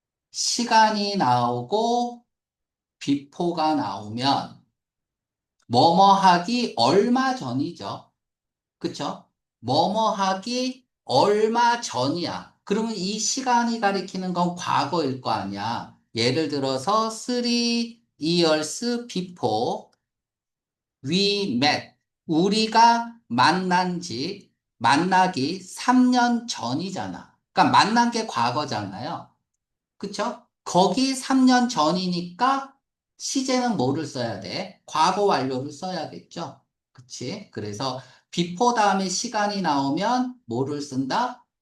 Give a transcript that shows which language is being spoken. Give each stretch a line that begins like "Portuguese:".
Korean: 시간이 나오고 비포가 나오면 뭐뭐 하기 얼마 전이죠. 그쵸? 뭐뭐 하기 얼마 전이야. 그러면 이 시간이 가리키는 건 과거일 거 아니야. 예를 들어서
English: 3 years before we met.
Korean: 우리가 만나기 3년 전이잖아. 그러니까 만난 게 과거잖아요. 그쵸? 거기 3년 전이니까 시제는 뭐를 써야 돼? 과거 완료를 써야겠죠? 그치? 그래서 before 다음에 시간이 나오면 뭐를 쓴다?